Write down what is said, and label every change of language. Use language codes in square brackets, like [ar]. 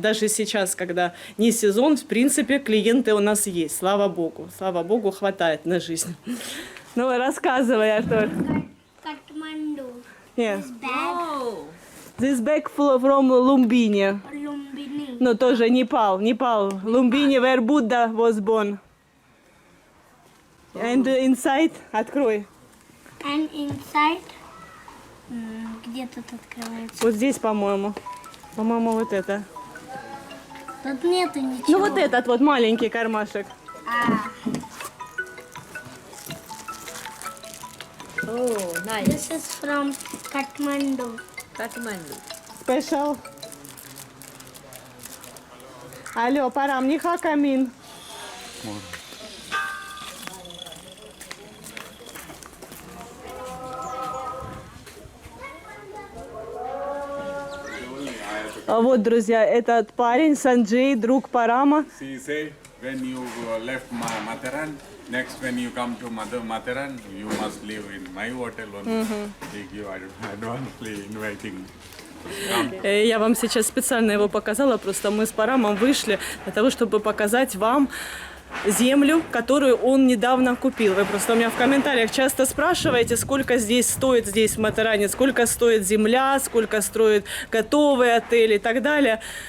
[ru] Даже сейчас, когда не сезон, в принципе, клиенты у нас есть. Слава богу. Слава богу, хватает на жизнь. Ну, рассказывай, Артур. Катманду. [en] Yes. Bag. This bag from Lumbini. Lumbini. No, [ru] тоже Непал. [en] Lumbini, where Buddha was born. And inside, [ru] открой. [en] And inside. [ru] Где тут открывается? Вот здесь, по-моему. По-моему, вот это. Тут нету ничего. Ну, вот этот вот маленький кармашек. [en] Oh, nice. This is from Kathmandu. Kathmandu. Special. [ru] Алло, Парам, не хакамин. А вот, друзья, этот парень Санджей, друг Парама. [en] She said, when you left Matharan, next when you come to Matharan, you must live in my hotel only. They give advancedly inviting. [ru] Я вам сейчас специально его показала, просто мы с Парамом вышли для того, чтобы показать вам землю, которую он недавно купил. Вы просто у меня в комментариях часто спрашиваете, сколько здесь стоит, здесь в Матаране, сколько стоит земля, сколько стоит готовый отель и так далее.